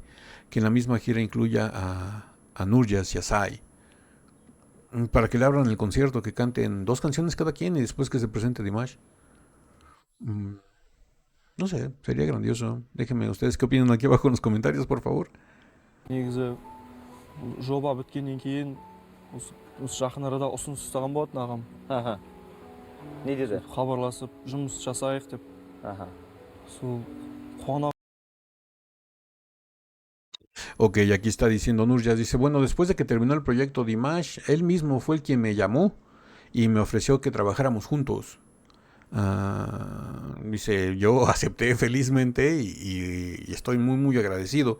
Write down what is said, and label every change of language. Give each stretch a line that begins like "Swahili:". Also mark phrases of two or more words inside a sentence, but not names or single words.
Spanish: Que en la misma gira incluya a Nurjas y a Sai. Para que le abran el concierto, que canten 2 canciones cada quien y después que se presente Dimash. No sé, sería grandioso. Déjenme ustedes qué opinan aquí abajo en los comentarios, por favor.
Kazakh: негізі жоба біткеннен кейін осы жақын арада ұсыныс тастаған болатын ағам. Аха. Не деді? Хабарласып жұмыс жасайық деп. Аха. Сол қуана.
Spanish: Ok, aquí está diciendo Nurjas, dice, bueno, después de que terminó el proyecto Dimash, él mismo fue el quien me llamó y me ofreció que trabajáramos juntos. Dice, yo acepté felizmente y estoy muy, muy agradecido.